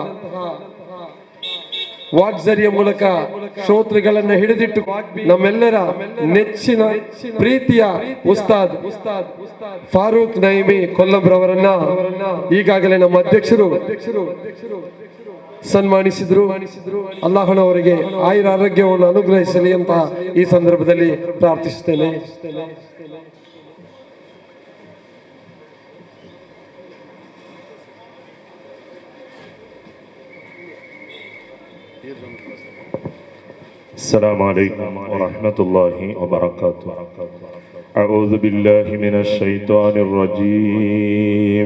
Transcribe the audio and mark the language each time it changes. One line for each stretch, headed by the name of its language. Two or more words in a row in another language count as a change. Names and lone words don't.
Kannada: ವಾಗ್ಝರಿಯ ಮೂಲಕ ಶ್ರೋತೃಗಳನ್ನು ಹಿಡಿದಿಟ್ಟು ನಮ್ಮೆಲ್ಲರ ನೆಚ್ಚಿನ ಪ್ರೀತಿಯ ಉಸ್ತಾದ್ ಫಾರೂಕ್ ನೈಮಿ ಕೊಲ್ಲಂರವರನ್ನ ಈಗಾಗಲೇ ನಮ್ಮ ಅಧ್ಯಕ್ಷರು ಸನ್ಮಾನಿಸಿದ್ರು. ಅಲ್ಲಾಹನವರಿಗೆ ಆಯುರ ಆರೋಗ್ಯವನ್ನು ಅನುಗ್ರಹಿಸಲಿ ಅಂತ ಈ ಸಂದರ್ಭದಲ್ಲಿ ಪ್ರಾರ್ಥಿಸುತ್ತೇನೆ.
Arabic: السلام عليكم ورحمة الله وبركاته. أعوذ بالله من الشيطان الرجيم.